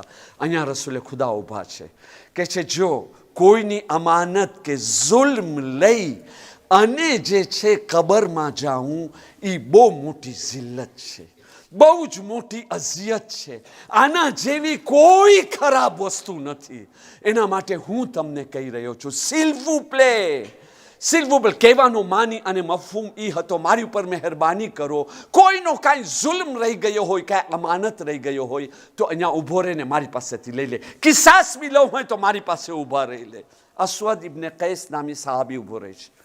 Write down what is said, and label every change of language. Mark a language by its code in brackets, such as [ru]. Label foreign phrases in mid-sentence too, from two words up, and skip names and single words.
[gu] અહીંયા રસૂલે ખુદા ઊભા છે, કહે છે જો કોઈની અમાનત કે જુલ્મ લઈ અને જે છે કબરમાં જાઉં, એ બહુ મોટી જિલ્લત છે, બહુ જ મોટી અઝિયત છે. આના જેવી કોઈ ખરાબ વસ્તુ નથી. એના માટે હું તમને કહી રહ્યો છું, [fr] s'il vous plaît, [gu] કહેવાનો માની અને મફહૂમ એ હતો, મારી ઉપર મહેરબાની કરો. કોઈનો કાંઈ જુલ્મ રહી ગયો હોય, કાંઈ અમાનત રહી ગયો હોય તો અહીંયા ઊભો રહીને મારી પાસેથી લઈ લે. કિસાસ બી લઉં હોય તો મારી પાસે ઊભા રહી લે. અસ્વદ ઇબ્ને કૈસ નામી સાહાબી ઊભો રહે છે.